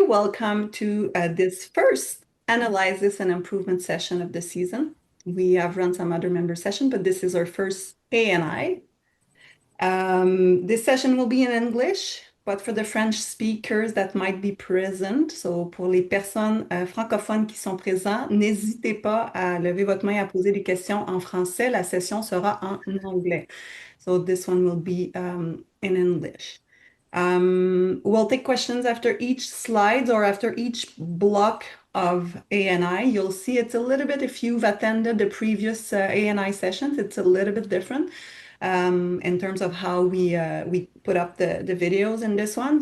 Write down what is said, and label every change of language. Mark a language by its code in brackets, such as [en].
[en] Welcome to this first analysis and improvement session of the season. We have run some other member session, but this is our first ANI. This session will be in English, but for the French speakers that might be present, so [fr] pour les personnes francophones qui sont présents, n'hésitez pas à lever votre main à poser des questions en français. La session sera en anglais. [en] So this one will be in English. We'll take questions after each slide or after each block of ANI. You'll see it's a little bit, if you've attended the previous ANI sessions, it's a little bit different in terms of how we put up the videos in this one.